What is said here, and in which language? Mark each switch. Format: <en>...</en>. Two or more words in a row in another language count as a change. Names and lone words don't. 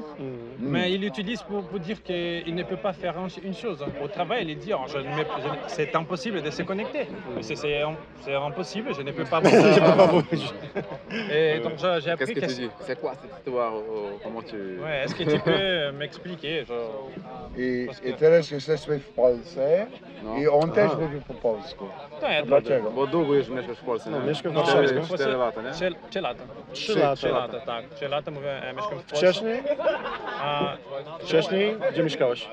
<fr>Mais il utilise pour dire qu'il ne peut pas faire une chose. Au travail, il dit c'est impossible de se connecter. C'est impossible, je ne peux pas. J'ai pas compris. Et donc j'ai Qu'est-ce appris que que tu dis? C'est quoi cette histoire? Comment tu... Ouais, est-ce que tu peux m'expliquer genre...</fr> <pl>I teraz jesteśmy w Polsce No. i on też mówi po polsku. Tak, Dlaczego? Bo długo już mieszkasz w Polsce, No, nie? mieszkam w No, Warszawie. 4 lata, nie? 3 lata. 3 lata. 3 lata, tak. 3 lata mówię, mieszkam w Polsce. Wcześniej? A, Wcześniej? Gdzie mieszkałeś?</pl>